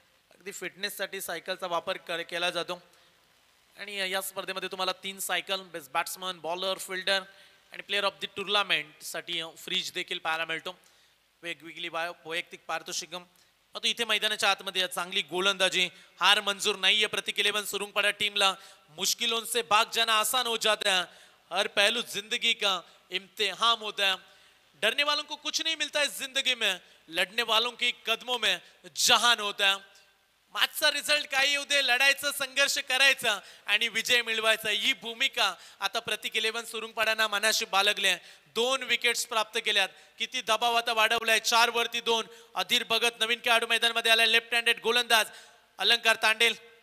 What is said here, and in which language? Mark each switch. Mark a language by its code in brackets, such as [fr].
[mr] अगदी फिटनेससाठी सायकलचा वापर केला जातो आणि या स्पर्धेमध्ये तुम्हाला 3 cycle, best batsman, bowler, fielder आणि प्लेअर ऑफ द टुर्नामेंट साठी फ्रीज देखील पाहायला मिळतो. वेगवेगळी वैयक्तिक पारितोषिकम. आता इथे मैदानाच्या आतमध्ये चांगली गोलंदाजी. हार मंजूर नाहीये प्रतीक 11 सुरुंगपाड़ा टीमला. [hi] मुश्किलों से भाग जाना आसान हो जाता है. हर पहलू जिंदगी का इम्तिहान होता है. डरने वालों को कुछ नहीं मिलता है जिंदगी में, लड़ने वालों के कदमों में जहान होता है. [mr] मॅचचा रिझल्ट काही येऊ दे, लढायचं, संघर्ष करायचा आणि विजय मिळवायचा, ही भूमिका आता प्रतीक 11 सुरुंगपाडांना मनाशी बाळगली आहे. 2 विकेट्स प्राप्त केल्यात. किती दबाव आता वाढवलाय. 4 वरती 2. अधीर भगत नवीन खेळाडू मैदानामध्ये आलाय. लेफ्ट हँडेड गोलंदाज. अलंकार तांडेल